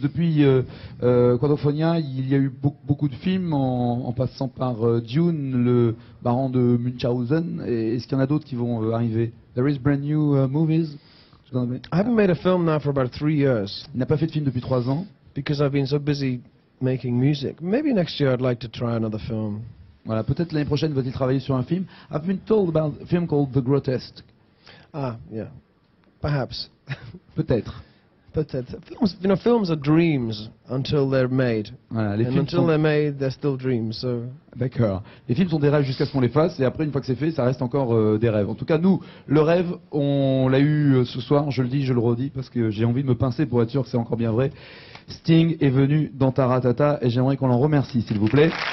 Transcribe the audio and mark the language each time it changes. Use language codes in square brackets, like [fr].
[fr] Depuis Quadrophonia, il y a eu beaucoup de films, en passant par Dune, le baron de Munchausen. Est-ce qu'il y en a d'autres qui vont arriver? [en] There is brand new movies. I haven't made a film now for about 3 years. [fr] Il n'a pas fait de film depuis 3 ans. [en] Because I've been so busy making music. Maybe next year I'd like to try another film. [fr] Voilà, peut-être l'année prochaine va-t-il travailler sur un film. [en] I've been told about a film called The Grotesque. Ah, yeah. Perhaps. [fr] Peut-être. Peut-être. [en] Films are dreams until they're made. [fr] Voilà, les [en] And [fr] films [en] until [fr] sont... [en] they're made, they're still dreams. So. [fr] D'accord. Les films sont des rêves jusqu'à ce qu'on les fasse, et après, une fois que c'est fait, ça reste encore des rêves. En tout cas, nous, le rêve, on l'a eu ce soir, je le dis, je le redis, parce que j'ai envie de me pincer pour être sûr que c'est encore bien vrai. Sting est venu dans Taratata, et j'aimerais qu'on l'en remercie, s'il vous plaît.